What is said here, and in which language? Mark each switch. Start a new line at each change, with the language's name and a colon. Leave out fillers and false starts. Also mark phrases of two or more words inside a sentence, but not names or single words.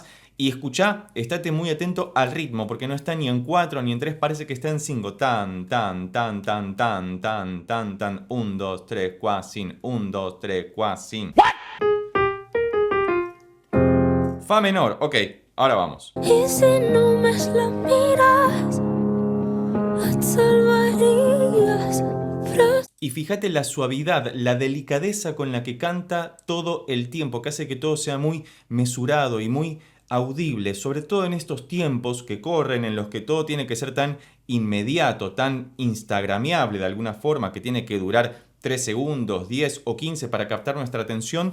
Spanish: Y escuchá, estate muy atento al ritmo, porque no está ni en 4 ni en 3, parece que está en 5. Tan, tan, tan, tan, tan, tan, tan, tan. 1, 2, 3, 4, 5. 1, 2, 3, 4, 5. Fa menor, ok, ahora vamos.
Catalan: Y si només la miras, et salvaries. Però
Spanish: Y fíjate la suavidad, la delicadeza con la que canta todo el tiempo, que hace que todo sea muy mesurado y muy audible, sobre todo en estos tiempos que corren, en los que todo tiene que ser tan inmediato, tan instagramiable de alguna forma, que tiene que durar 3 segundos, 10 o 15 para captar nuestra atención.